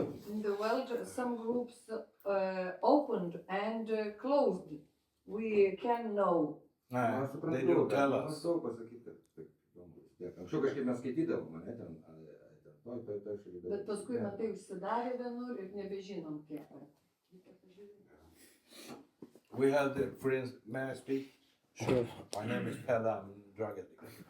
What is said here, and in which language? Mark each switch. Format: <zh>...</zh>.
<en>In the world, some groups opened and closed. We can know. They don't tell us.</en> <lt>Pasakyti. Anksčiau kažkaip mes skaitydavom, ne, ten, toj šaly. Bet paskui matai užsidarė vienur ir nebežinom kiek. Reikia pažiūrėti.</lt> <en>We had, for instance, may I speak? Sure. My name is Pelle, I'm a drug addict.</en>